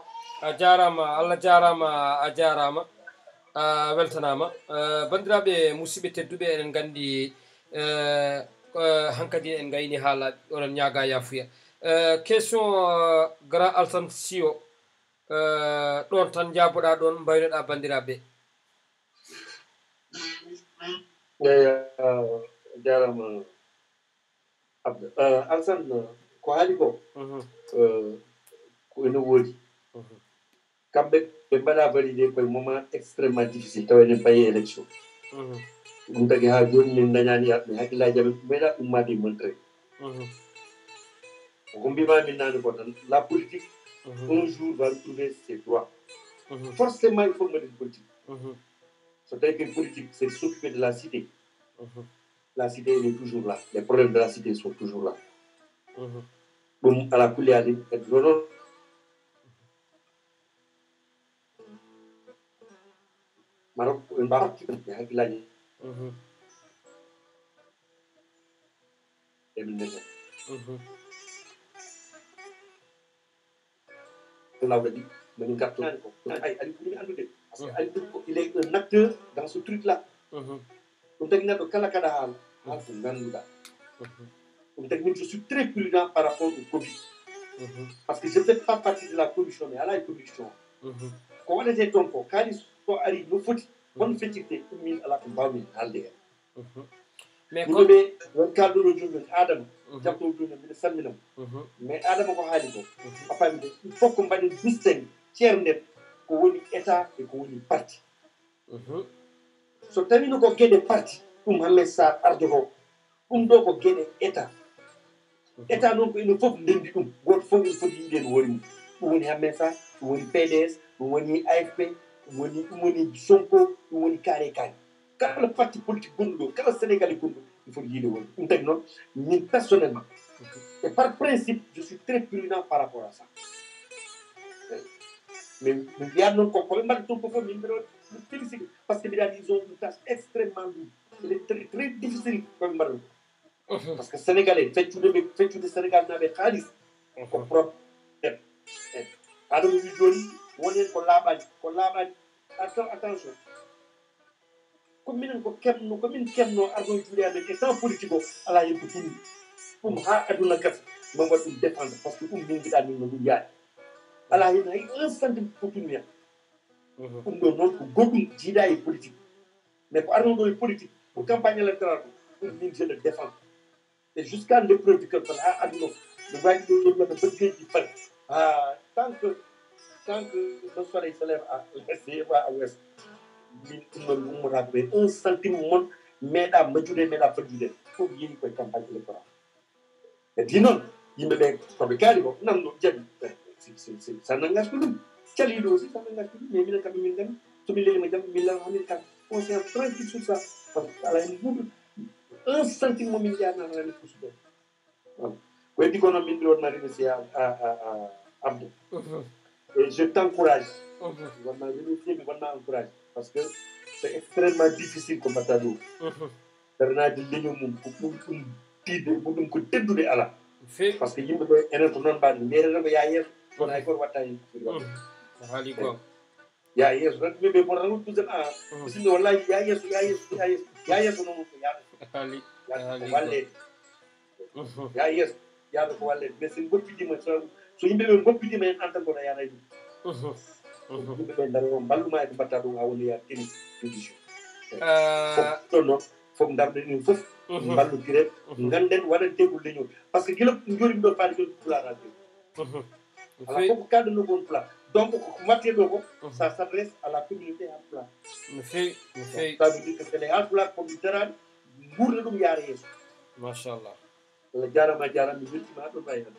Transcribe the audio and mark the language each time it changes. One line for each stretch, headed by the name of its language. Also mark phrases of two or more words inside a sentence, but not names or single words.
Fula: a jarama Allah jarama a jarama a weltanama bandiraɓe musidɓe tedduɓe eɗen gandi hankkadi en gayni haalaɓe oɗon ñaaga yafuya
French: question grand
Fula: Alassane Sy o ɗon tan jaboɗa ɗon mbaynoɗa bandiraɓe eyi jarama Alassane ko haali ko ko ene woodi kamɓe ɓe mbaɗa validé koye
French: moment extrêmement difficile
Fula: taw enen payi élection ɗum tagi ha joni min dañani arɓe hakkillaji amen meeɗa ummade montré ko mbimami nane ko tan
French: la politique un jour va retrouver ses droits forcément il faut mbaɗen politique
Fula: so tawi
French: que politique c'est s'occuper de la cité la cité elle est toujours là les problèmes de la cité sont toujours là
Fula: ɗum ala kulli ali kadi noon Maroc en mbaɗi hakkillaji emin daña law kadi mamin gartani ko ay ali ɓurimi andude
French: parce que
Fula: ali ɓuri ko
French: il est un acteur dans ce truc là
Fula: ɗum tagi neɗɗo kala kaɗa haala haal ko ngannduɗa ɗum tagi min
French: je suis très prudent par rapport au Covid parce que je fais pas partie de la commission mais
Fula: ala e commission ko waɗete toon ko kaalis so ari no foti won feccirte ɗum min ala ko mbawmi haalde hen mais yimɓeɓe won kalɗoɗo joni Adama jabtowo joni mbiɗa salminamo mais Adama ko haali ko a faami
French: de il faut
Fula: ko mbaɗen distingue ceer nden ko woni état e ko woni parti so tawino ko gueɗe parti ɗum hamme sa ardoto ɗum ɗo ko gueɗe état état noon ko enen foof ndendi ɗum goto fof ene foti yiide no wori mum ɗum woni hamme sa ɗum woni PDS ɗum woni AFP ɗum woni Sonko ɗum woni kaare kaare kala
French: parti politique
Fula: gonɗo ɗo kala sénégalais gonɗo
French: il faut
Fula: yiide woni ɗum tagi noon min
French: personnellement et par principe je suis très prudent par rapport à ça
Fula: mais mi wiyat noon koɓe mbaɗa toon ko fof min mbiɗa
French: félicité parce que
Fula: mbiɗa andi
French: ils ont une tâche extrêmement lourde il est très très difficile
Fula: koɓe mbaɗa ɗum
French: parce que
Fula: sénégalais feccude Sénégal naaɓe haalis ko problème adama wi joni wonen ko laaɓani attention komin kemno arɗo juuɗe amen e temps politique o ala hen ko tunni ɗum ha aduna gasa min waɗa ɗum défendre
French: par ce que
Fula: ɗum min giɗa min no ɗum yaade ala hen hay 1 centime ko tunni hen ɗum ɗo noon ko goɗɗum jiiɗa e politique mais ko arno ɗo e politique
French: pour campagne électorale
Fula: ko ɗum min
French: je le défend et jusqu'à l'épreuve du cœur
Fula: ha aduna no wawi ɗo waɗa bëggeji fat
French: tant que le soleil se lève à l'est et à l'ouest
Fula: min ɗum ɗon ummata ɓe 1 centime mon meeɗa majjude meeɗa fajjude fof yeehi koye
French: campagne électorale
Fula: e di noon yimɓeɓe koɓe kaali ko nanɗo jaɓi
French: ça n'engage que
Fula: ɗum caliɗo aussi
French: ça n'engage que
Fula: ɗum mais minen kamɓe min gandi somin lelima jam min lawa hamin kam
French: conscience tranquille sur ça par ce que
Fula: ala hen hunde 1 centime momin jeyanana hen kusuɗe ko heddi ko noon min ɗiwonma
French: remercier à Abdou et je t'encourage
Fula: wonna remercier mi wonna encourage
French: parce que c'est extrêmement difficile
Fula: ko mbatta ɗo ɓernade leñol mum ko ɗum tidde ɗum ko teddude ala
French: par ce que
Fula: yimɓeɓe enen ko noon mbaɗi mbiyeten ko ya yeeso kono hay goto watta hen haali goo ya yeeso tan ɓeɓe bon tan tusen bisimilla wallahi ya yeeso noon ko yaɗa ko wallede ya yeeso yaada ko wallede mais sen goppidima so yimɓeɓe goppidima hen
French: en tant que
Fula: yana ɗum yimɓeɓe daaro o mballuma e ko mbatta ɗum ha woni ya teni condition fof ɗon noon fof darɗen ɗum fof mballodiren ganden waɗan tegol leñol
French: par ce que
Fula: guila jorim ɗo faade joni pulata ala fof ko kalɗo gon pula donc ko watte ɗo ko
French: ça s'adresse à la communauté halpulaar
Fula: no fewi no fewi
French: ça veut dire que c'est les halpulaar
Fula: koɓe darani gurda ɗum yaara yeeso machallah Allah jarama mi weltima ha ɗon wayi tan